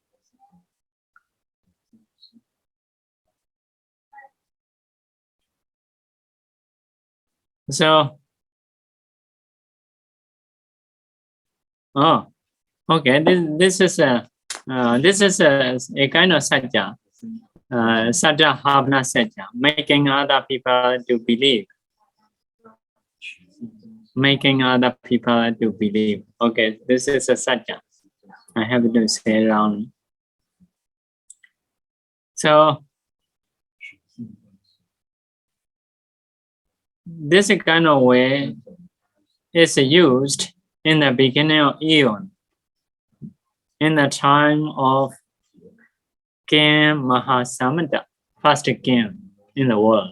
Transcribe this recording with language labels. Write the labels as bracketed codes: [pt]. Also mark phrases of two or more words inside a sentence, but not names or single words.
[en] So, oh, okay. This is a kind of Sacca. Sacca-pāramī, making other people to believe. Making other people to believe. Okay, this is a Sacca. I have to say wrong. So, this kind of way is used in the beginning of Eon, in the time of King Mahāsamata, first king in the world.